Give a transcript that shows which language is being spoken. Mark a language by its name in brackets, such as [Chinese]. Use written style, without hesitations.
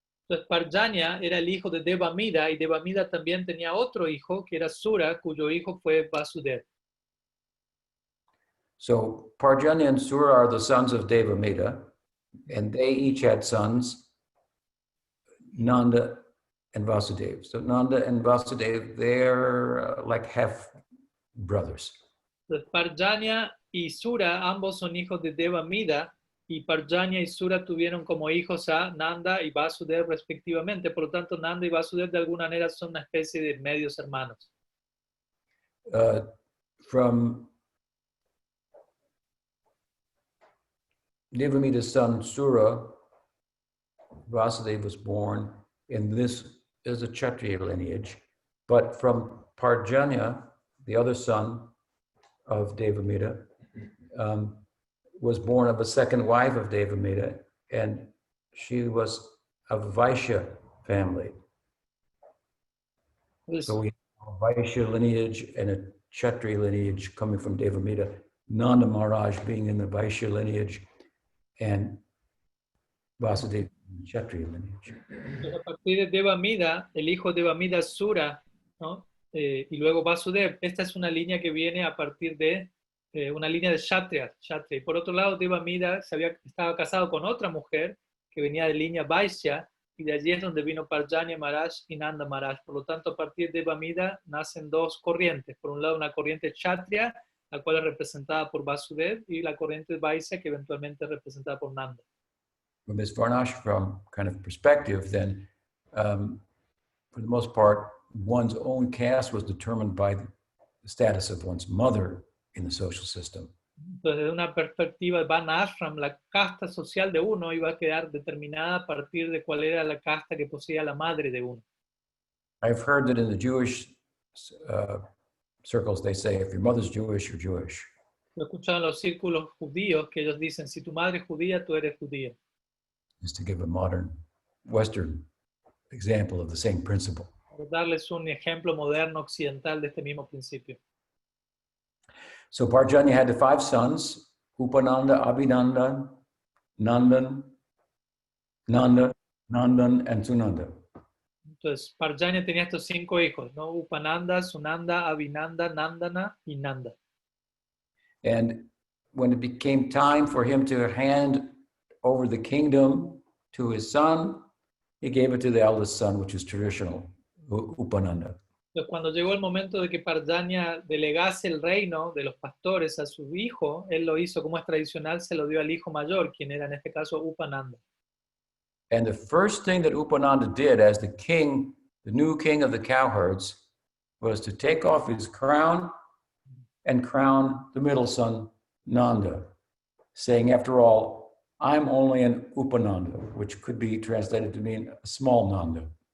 [Spanish] Entonces Parjanya era el hijo de Devamida, y Devamida también tenía otro hijo que era Sura, cuyo hijo fue Vasudev. [English] So Parjanya and Sura are the sons of Devamida, and they each had sons. Nanda and Vasudev. So Nanda and Vasudev, they're like half brothers. [Spanish] Entonces, Parjanya y Sura, ambos son hijos de Devamida, y Parjanya y Sura tuvieron como hijos a Nanda y Vasudev respectivamente. Por lo tanto, Nanda y Vasudev de alguna manera son una especie de medios hermanos. [English] From Devamida's son Sura, Vasudeva was born, and this is a Kshatriya lineage. But from Parjanya, the other son of Devamida, was born of a second wife of Devamida, and she was of a Vaishya family. So we have a Vaishya lineage and a Kshatriya lineage coming from Devamida. Nanda Maharaj being in the Vaishya lineage, and Vasudeva in the Kshatriya lineage. [Spanish] A partir de Devamida, el hijo de Devamida Sura, ¿no? Y luego Vasudev. Esta es una línea que viene a partir de una línea de Kshatriya. Y por otro lado, Devamida estaba casado con otra mujer que venía de línea Vaishya, y de allí es donde vino Parjanya Maharaj y Nanda Maharaj. Por lo tanto, a partir de Devamida nacen dos corrientes. Por un lado, una corriente Kshatriya, la cual es representada por Vasudev, y la corriente Vaishya, que eventualmente es representada por Nanda. [English] From this Varnashram kind of perspective, then, for the most part, one's own caste was determined by the status of one's mother in the social system. [Spanish] Entonces, desde una perspectiva de Van Ashram, la casta social de uno iba a quedar determinada a partir de cuál era la casta que poseía la madre de uno. [English] I've heard that in the Jewish circles, they say, if your mother's Jewish, you're Jewish. [Spanish] Lo he escuchado en los círculos judíos que ellos dicen, si tu madre es judía, tú eres judío. [English] Just to give a modern Western example of the same principle. [Spanish] Por darles un ejemplo moderno occidental de este mismo principio. [English] So Parjanya had the 5 sons, Upananda, Abhinanda, Nandan, Nanda, Nandan, and Sunanda. [Spanish] Entonces, Parjanya tenía estos 5 hijos, ¿no? Upananda, Sunanda, Abhinanda, Nandana y Nanda. [English] And when it became time for him to hand over the kingdom to his son, he gave it to the eldest son, which is traditional, Upananda. [Spanish] Entonces, cuando llegó el momento de que Parjanya delegase el reino de los pastores a su hijo, él lo hizo como es tradicional, se lo dio al hijo mayor, quien era en este caso Upananda. [English] And the first thing that Upananda did as the king, the new king of the cowherds, was to take off his crown and crown the middle son, Nanda, saying, after all, I'm only an Upananda, which could be translated to mean a small Nanda.